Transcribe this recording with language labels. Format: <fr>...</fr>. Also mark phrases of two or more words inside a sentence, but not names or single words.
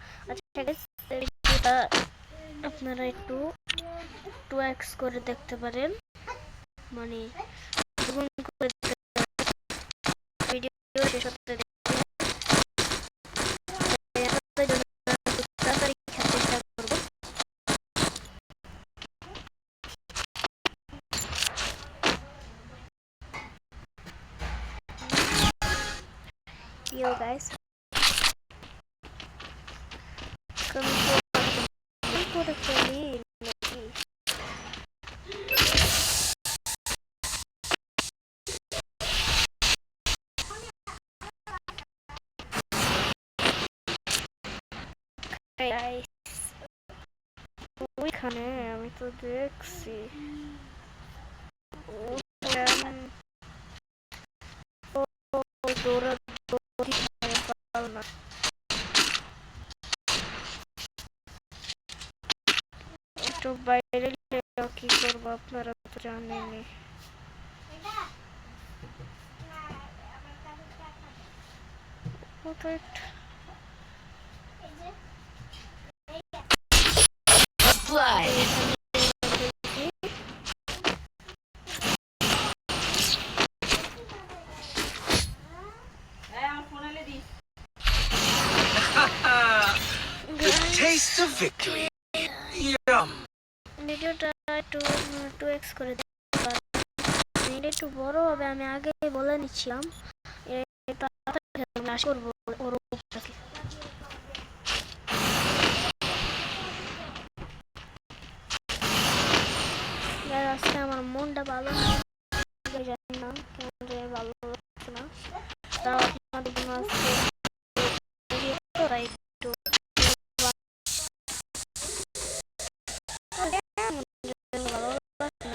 <bn>আচ্ছা ঠিক আছে, এটা আপনারা একটু 2x করে দেখতে পারেন, মানে দ্বিগুণ করে ভিডিও শেষ হতে দেখতে তাড়াতাড়ি খেলতে চেষ্টা করবো।</bn> <en>Yo guys,</en> <tl>kami po actually</tl> <en>guys,</en> <bn>ওইখানে আমি তো দেখছি দৌড়াদৌড়ি পারল না। একটু বাইরে কি করবো আপনারা তো জানেনই।</bn> <en>Blood. The taste of victory. Yum.</en> <bn>ভিডিওটা একটু 2x করে দিতে পারেন, এটা একটু বড় হবে, আমি আগে বলে নিচ্ছিলাম। এটা আমি আশা করবো ওর উপরে। আজকে আমার মনটা ভালো না, জানি না কেন যে ভালো লাগছে না, তাও আপনাদের জন্য আজকে তাই একটু ভালো লাগছে।</bn>